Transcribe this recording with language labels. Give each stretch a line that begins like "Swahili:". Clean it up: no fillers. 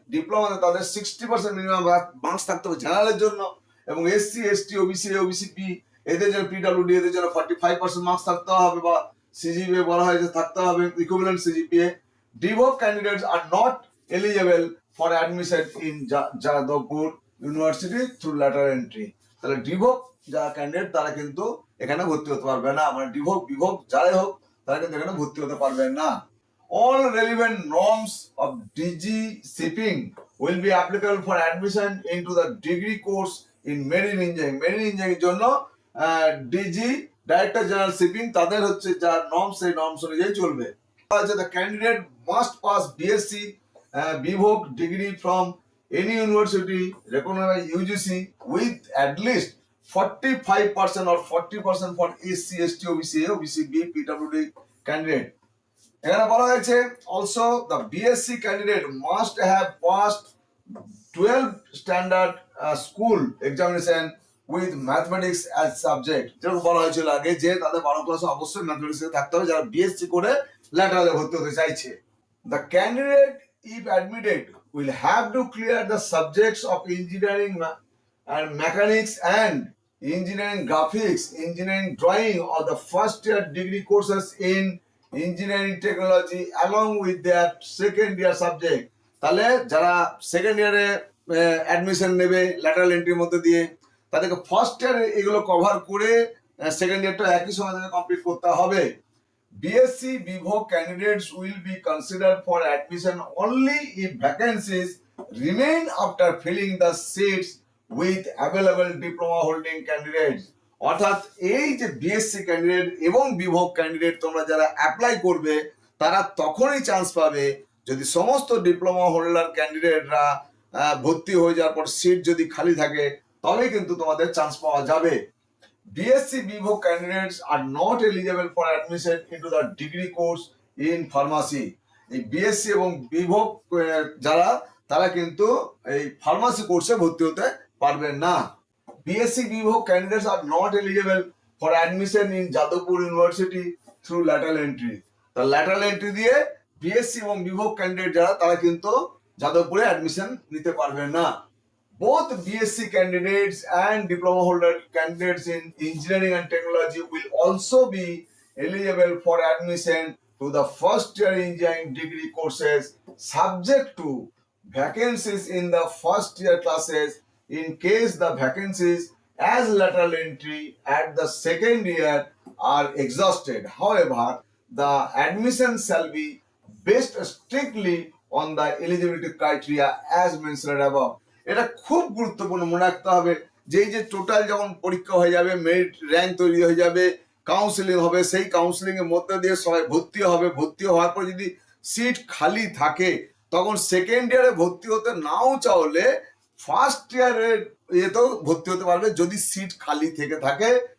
Bangla: ডিপ্লোমাতে তাদের 60% minimum marks থাকতে হবে জেনারেলের জন্য, এবং এসসি এসটি ওবিসি ওবিসিবি এদের জন্য পিডব্লিউডি এদের জন্য 45% মার্কস থাকতে হবে, বা সিজিপিএ বলা হয়েছে থাকতে হবে equivalent CGPA.
English: D Voc candidates are not eligible for admission in Jadavpur University through lateral entry.
Bangla: তাহলে ডিভোক যারা ক্যান্ডিডেট তারা কিন্তু এখানে ভর্তি হতে পারবে না, মানে বিভোগ যারাই হোক তারা কিন্তু এখানে ভর্তি হতে পারবে না।
English: All relevant norms of DG shipping will be applicable for admission into the degree course in marine engineering.
Bangla: Marine engineering জন্য ডিজি ডাইরেক্টর জেনারেল শিপিং তাদের হচ্ছে যা নর্মস, সেই নর্মস অনুযায়ী চলবে।
English: The candidate must pass BSc B Voc degree from any university recognized by UGC with at least 45% or 40% for SC ST OBC OBCB PWD candidate.
Bangla: এখানে বলা হয়েছে
English: also the BSc candidate must have passed 12 standard school examination with mathematics as subject,
Bangla: যেরকম বলা হয়েছিল আগে যে তাদের 12 ক্লাসে অবশ্যই ম্যাথমেটিক্স থাকতে হবে যারা বিএসসি করে ল্যাটারালে ভর্তি হতে চাইছে।
English: The candidate, if admitted, will have to clear the subjects of engineering and mechanics and engineering graphics, engineering drawing, or the first year degree courses in engineering technology along with their second year subject.
Bangla: তাহলে যারা second ইয়ারে admission নেবে lateral এন্ট্রির মধ্যে দিয়ে, তাদেরকে first ইয়ারে এগুলো cover করে সেকেন্ড ইয়ারটা একই সময় তাদের কমপ্লিট করতে হবে।
English: BSc Bivok candidates will be considered for admission only if vacancies remain after filling the seats with available diploma holding candidates.
Bangla: অর্থাৎ এই যে বিএসসি ক্যান্ডিডেট এবং বিভোগ ক্যান্ডিডেট তোমরা যারা অ্যাপ্লাই করবে তারা তখনই চান্স পাবে যদি সমস্ত ডিপ্লোমা হোল্ডার ক্যান্ডিডেটরা ভর্তি হয়ে যাওয়ার পর সিট যদি খালি থাকে তবেই কিন্তু তোমাদের চান্স পাওয়া যাবে।
English: BSc Bivok candidates are not eligible for admission into the degree course in pharmacy.
Bangla: এই বিএসসি এবং বিভোগ যারা তারা কিন্তু এই ফার্মাসি কোর্সে ভর্তি হতে পারবেন না।
English: BSc Bivok candidates are not eligible for admission in Jadavpur University through lateral entry.
Bangla: তা lateral entry দিয়ে বিএসসি এবং বিভোগ ক্যান্ডিডেট যারা তারা কিন্তু যাদবপুরে অ্যাডমিশন নিতে পারবেন না।
English: Both BSc candidates and diploma holder candidates in engineering and technology will also be eligible for admission to the first year engineering degree courses subject to vacancies in the first year classes in case the vacancies as lateral entry at the second year are exhausted. However, the admission shall be based strictly on the eligibility criteria as mentioned above.
Bangla: এটা খুব গুরুত্বপূর্ণ মনে রাখতে হবে যে এই যে total যখন পরীক্ষা হয়ে যাবে, মেরিট র্যাঙ্ক তৈরি হয়ে যাবে, কাউন্সিলিং হবে, সেই কাউন্সিলিং এর মধ্যে দিয়ে সবাই ভর্তি হবে, ভর্তি হওয়ার পর যদি সিট খালি থাকে তখন সেকেন্ড ইয়ারে ভর্তি হতে নাও চাইলে ফার্স্ট ইয়ারের এতেও ভর্তি হতে পারবে যদি সিট খালি থেকে থাকে।